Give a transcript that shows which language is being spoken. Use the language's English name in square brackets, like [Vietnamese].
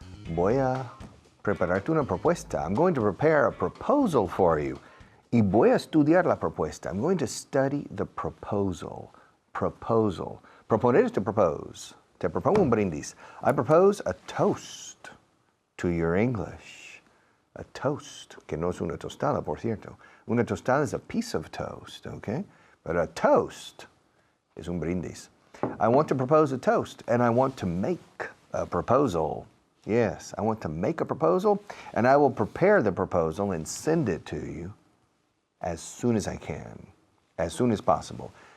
[Spanish] Voy a prepararte una propuesta. [English] I'm going to prepare a proposal for you. [Spanish] Y voy a estudiar la propuesta. [English] I'm going to study the proposal. Proposal. Proponer is to propose. [Spanish] Te propongo un brindis. [English] I propose a toast to your English. [Spanish] A toast, que no es una tostada, por cierto. [English] Una tostada is a piece of toast, okay? But a toast is un brindis. I want to propose a toast, and I want to make a proposal. Yes, I want to make a proposal, and I will prepare the proposal and send it to you as soon as I can, as soon as possible.